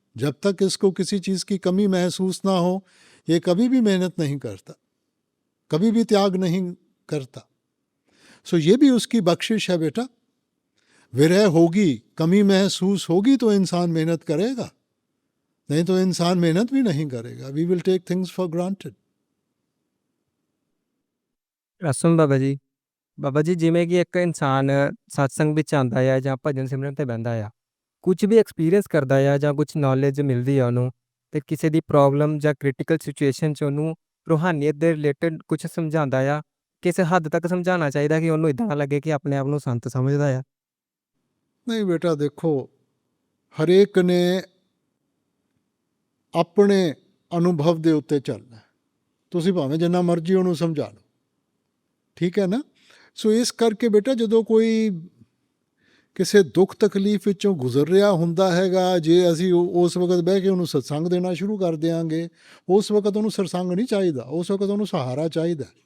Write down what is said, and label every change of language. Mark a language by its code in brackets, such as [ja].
[hi] जब तक इसको किसी चीज़ की कमी महसूस ना हो, ये कभी भी मेहनत नहीं करता, कभी भी त्याग नहीं करता। सो ये भी उसकी बख्शिश है बेटा। विरह होगी, कमी महसूस होगी तो इंसान मेहनत करेगा, नहीं तो इंसान मेहनत भी नहीं करेगा। [en] We will take things for granted. [pa] ਰਸਮ ਬਾਬਾ ਜੀ ਜਿਵੇਂ ਕਿ ਇੱਕ ਇਨਸਾਨ ਸਤਸੰਗ ਵਿੱਚ ਆਉਂਦਾ ਆ ਜਾਂ ਭਜਨ ਸਿਮਰਨ ਤੇ ਬਹਿੰਦਾ ਆ, ਕੁਝ ਵੀ ਐਕਸਪੀਰੀਅੰਸ ਕਰਦਾ ਆ ਜਾਂ ਕੁਝ ਨੌਲੇਜ ਮਿਲਦੀ ਆ ਉਹਨੂੰ, ਤੇ ਕਿਸੇ ਦੀ ਪ੍ਰੋਬਲਮ ਜਾਂ ਕ੍ਰਿਟੀਕਲ ਸਿਚੁਏਸ਼ਨ 'ਚ ਉਹਨੂੰ ਰੂਹਾਨੀਅਤ ਦੇ ਰਿਲੇਟਡ ਕੁਝ ਸਮਝਾਉਂਦਾ ਆ, ਕਿਸੇ ਹੱਦ ਤੱਕ ਸਮਝਾਉਣਾ ਚਾਹੀਦਾ ਕਿ ਉਹਨੂੰ ਇਦਾਂ ਨਾ ਲੱਗੇ ਕਿ ਆਪਣੇ ਆਪ ਨੂੰ ਸੰਤ ਸਮਝਦਾ ਆ। [hi] नहीं बेटा, देखो, हरेक ने अपने अनुभव [pa] ਦੇ ਉੱਤੇ ਚੱਲਣਾ। ਤੁਸੀਂ ਭਾਵੇਂ ਜਿੰਨਾ ਮਰਜ਼ੀ ਉਹਨੂੰ ਸਮਝਾ ਲਓ, ਠੀਕ ਹੈ ਨਾ। ਸੋ ਇਸ ਕਰਕੇ ਬੇਟਾ, ਜਦੋਂ ਕੋਈ ਕਿਸੇ ਦੁੱਖ ਤਕਲੀਫ ਵਿੱਚੋਂ ਗੁਜ਼ਰ ਰਿਹਾ ਹੁੰਦਾ ਹੈਗਾ, ਜੇ ਅਸੀਂ ਉਸ ਵਕਤ ਬਹਿ ਕੇ ਉਹਨੂੰ ਸਤਸੰਗ ਦੇਣਾ ਸ਼ੁਰੂ ਕਰ ਦਿਆਂਗੇ, ਉਸ ਵਕਤ ਉਹਨੂੰ ਸਤਸੰਗ ਨਹੀਂ ਚਾਹੀਦਾ, ਉਸ ਵਕਤ ਉਹਨੂੰ ਸਹਾਰਾ ਚਾਹੀਦਾ।